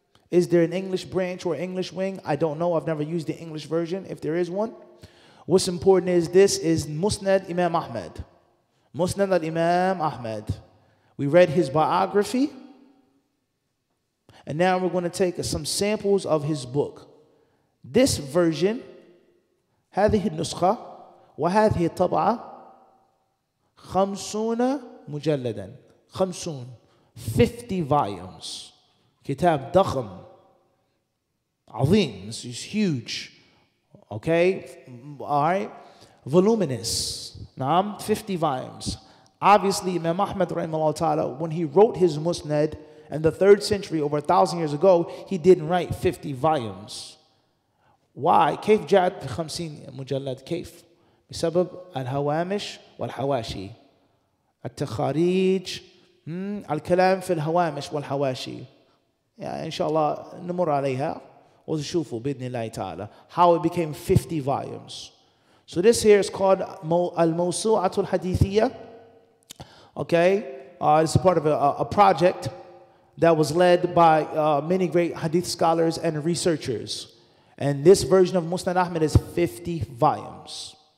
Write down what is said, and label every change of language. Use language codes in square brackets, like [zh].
[en] Is there an English branch or English wing? I don't know. I've never used the English version, if there is one. What's important is this is Musnad Imam Ahmad. Musnad al-Imam Ahmad. We read his biography. And now we're going to take some samples of his book. This version, [ar] هذه النسخة وهذه الطبعة 50 مجلدا [en] 50 volumes. [ar] كتاب ضخم عظيم. [en] This is huge. Okay? All right? Voluminous. Naam, 50 volumes. Obviously, Imam Ahmad rahimahullah ta'ala, when he wrote his Musnad in the 3rd century, over 1,000 years ago, he didn't write 50 volumes. Why? [ar] كيف جاءت ب50 مجلد؟ كيف؟ بسبب الهوامش والحواشي. التخاريج، الكلام في الهوامش والحواشي. يعني إن شاء الله نمر عليها وتشوفوا بإذن الله تعالى [en] how it became 50 volumes. So this here is called Al-Mawsu'atul Hadithiyya. Okay, it's a part of a project that was led by many great hadith scholars and researchers. And this version of Musnad Ahmad is 50 volumes.